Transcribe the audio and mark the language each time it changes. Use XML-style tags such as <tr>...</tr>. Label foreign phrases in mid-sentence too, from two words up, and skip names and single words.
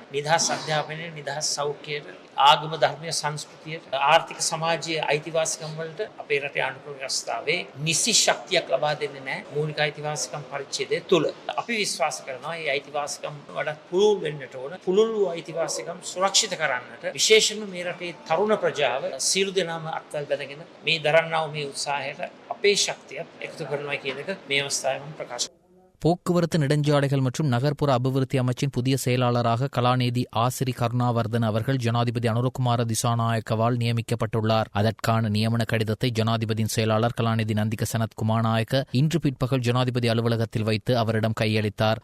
<si>නිදහස් අධ්‍යාපනය, නිදහස් සෞඛ්‍යයට ආගම ධර්මීය සංස්කෘතියට ආර්ථික සමාජීය අයිතිවාසිකම් වලට අපේ රටේ ආණ්ඩුක්‍රම ව්‍යවස්ථාවේ නිසි ශක්තියක් ලබා දෙන්නේ නැහැ මූලික අයිතිවාසිකම් පරිච්ඡේදය තුල. අපි විශ්වාස කරනවා මේ අයිතිවාසිකම් වඩා පුළුල් වෙන්නට ඕන. පුළුල් වූ අයිතිවාසිකම් සුරක්ෂිත කරන්නට විශේෂයෙන්ම මේ රටේ තරුණ ප්‍රජාව සියලු දෙනාම අත්වල බැඳගෙන මේ දරන්නා වූ මේ උත්සාහයට අපේ ශක්තිය එකතු කරනවා කියන එක මේ අවස්ථාවේ මම ප්‍රකාශ කරනවා.</si> <ta>போக்குவரத்து நெடுஞ்சாலைகள் மற்றும் நகர்ப்புற அபிவிருத்தி அமைச்சின் புதிய செயலாளராக கலாநிதி ஆசிரி கருணாவர்தன் அவர்கள் ஜனாதிபதி அனுரகுமார திசாநாயக்கவால் நியமிக்கப்பட்டுள்ளார். அதற்கான நியமன கடிதத்தை ஜனாதிபதியின் செயலாளர் கலாநிதி நந்திக சனத் குமாரநாயக்க இன்று பிற்பகல் ஜனாதிபதி அலுவலகத்தில் வைத்து அவரிடம் கையளித்தார்.</ta>